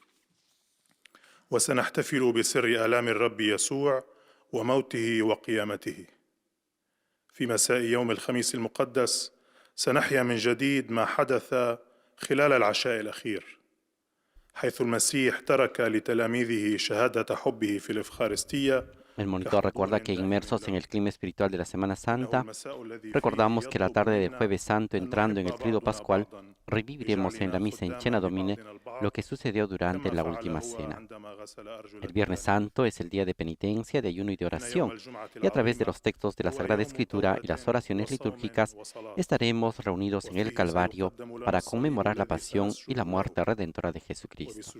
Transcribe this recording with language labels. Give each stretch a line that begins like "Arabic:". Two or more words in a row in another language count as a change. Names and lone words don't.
Arabic: وسنحتفل بسر آلام الرب يسوع وموته وقيامته. في مساء يوم الخميس المقدس سنحيا من جديد ما حدث خلال العشاء الأخير، حيث المسيح ترك لتلاميذه شهادة حبه في الإفخارستية.
Spanish: El monitor recuerda que inmersos en el clima espiritual de la Semana Santa, recordamos que la tarde del Jueves Santo, entrando en el Triduo Pascual, reviviremos en la misa
Latin: in Cena Domine
Spanish: lo que sucedió durante la última cena. El Viernes Santo es el día de penitencia, de ayuno y de oración, y a través de los textos de la Sagrada Escritura y las oraciones litúrgicas estaremos reunidos en el Calvario para conmemorar la pasión y la muerte redentora de Jesucristo.